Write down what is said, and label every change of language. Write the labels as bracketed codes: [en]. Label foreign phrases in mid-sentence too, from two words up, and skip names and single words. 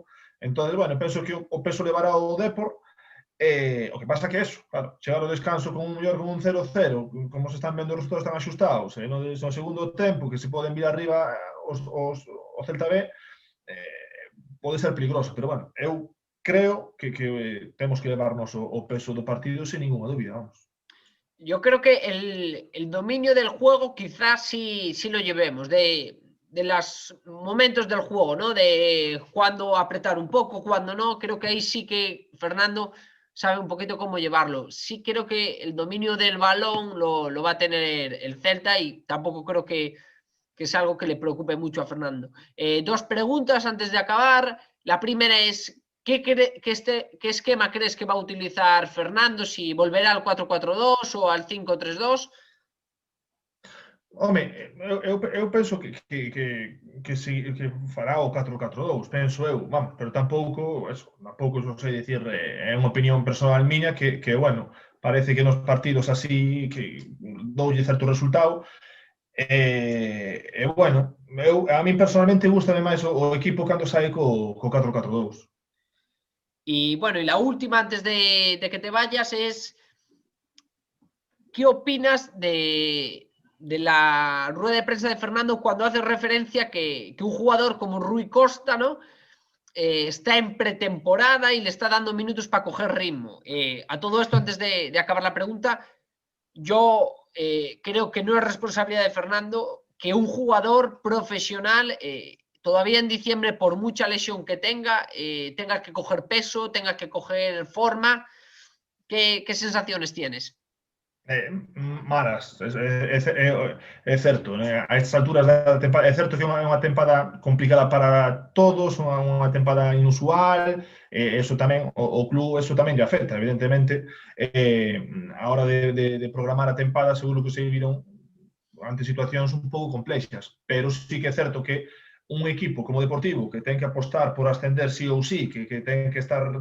[gl] Entón, bueno, penso que o peso levará o Depor. O que pasa que eso, claro, chegar ao descanso con un 0-0, como se están vendo os resultados tan axustados, no segundo tempo, que se poden vir arriba o Celta B, pode ser peligroso, pero, bueno, eu creo que temos que levarnos o peso do partido [es] sin ninguna [gl] dúbida, vamos. [es] Yo creo que el dominio del juego quizás sí lo llevemos, de los momentos del juego, ¿no? De cuándo apretar un poco, cuándo no. Creo que ahí sí que Fernando sabe un poquito cómo llevarlo. Sí creo que el dominio del balón lo va a tener el Celta y tampoco creo que es algo que le preocupe mucho a Fernando. 2 preguntas antes de acabar. La primera es, ¿qué esquema crees que va a utilizar Fernando? ¿Si volverá al 4-4-2 o al 5-3-2? [gl] Home, eu penso que fará o 4-4-2, penso eu, vamos, pero tampouco sei dicir, é unha opinión personal miña que, bueno, parece que nos partidos así que doulle certo resultado, Bueno, a mí personalmente gustame máis o equipo cando sai co 4-4-2. [es] Y bueno, y la última antes de que te vayas es, ¿qué opinas de la rueda de prensa de Fernando cuando hace referencia que un jugador como Rui Costa, ¿no? Está en pretemporada y le está dando minutos para coger ritmo. A todo esto, antes de acabar la pregunta, yo creo que no es responsabilidad de Fernando que un jugador profesional, todavía en diciembre, por mucha lesión que tenga que coger peso, tenga que coger forma. ¿Qué sensaciones tienes? Malas, [gl] é certo, né? A estas alturas da tempada, é certo que é unha tempada complicada para todos, unha tempada inusual, eso tamén, o club eso tamén lle afecta, evidentemente, a hora de programar a tempada seguro que se viron ante situacións un pouco complexas, pero sí que é certo que un equipo como Deportivo que ten que apostar por ascender sí ou sí, que ten que